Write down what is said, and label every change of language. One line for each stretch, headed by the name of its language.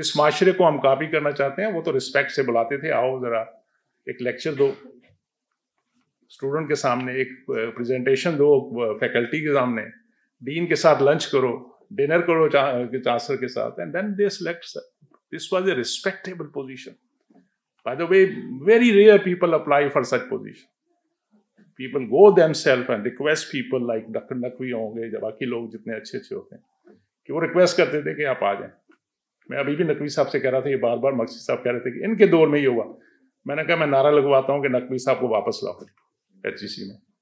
Urdu: جس معاشرے کو ہم کاپی کرنا چاہتے ہیں وہ تو رسپیکٹ سے بلاتے تھے, آؤ ذرا ایک لیکچر دو اسٹوڈنٹ کے سامنے, ایک پریزنٹیشن دو فیکلٹی کے سامنے, ڈین کے ساتھ لنچ کرو, ڈنر کرو چانسلر کے ساتھ,
English: And then they select. This was a respectable position. By the way, very rare people apply for such position. People go themself and request people like
Urdu: doctor Naqvi ہوں گے, باقی لوگ جتنے اچھے ہوتے ہیں, کہ وہ ریکویسٹ کرتے تھے کہ آپ آ جائیں. میں ابھی بھی نقوی صاحب سے کہہ رہا تھا, یہ بار بار مقصد صاحب کہہ رہے تھے کہ ان کے دور میں یہ ہوا. میں نے کہا میں نعرہ لگواتا ہوں کہ نقوی صاحب کو واپس لاؤ HEC میں.